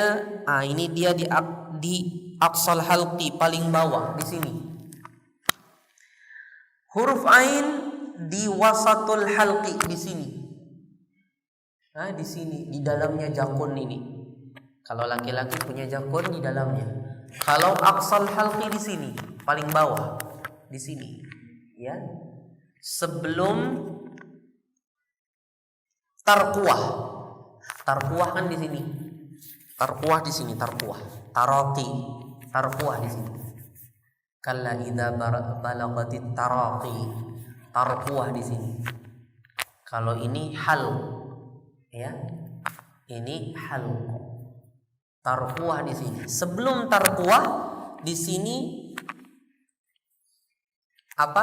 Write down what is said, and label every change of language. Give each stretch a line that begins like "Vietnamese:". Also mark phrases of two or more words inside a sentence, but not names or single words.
Indonesian: Ini dia di
Arabic: أقصى الحلق
Indonesian: paling bawah di sini. Huruf ain di
Arabic: وسط الحلق
Indonesian: di sini. Di sini di dalamnya jakun ini. Kalau laki-laki punya jakun di dalamnya. Kalau
Arabic: أقصى الحلق
Indonesian: di sini, paling bawah, di sini, ya. Sebelum tarquwah. Tarquwah kan di sini. Tarquwah di sini, tarquwah. Taraqi, tarquwah di sini.
Arabic: كلا إذا بلغت التراقي.
Indonesian: Tarquwah di sini. Kalau ini hal, ya. Ini hal. Tarquwah di sini. Sebelum tarquwah di sini apa?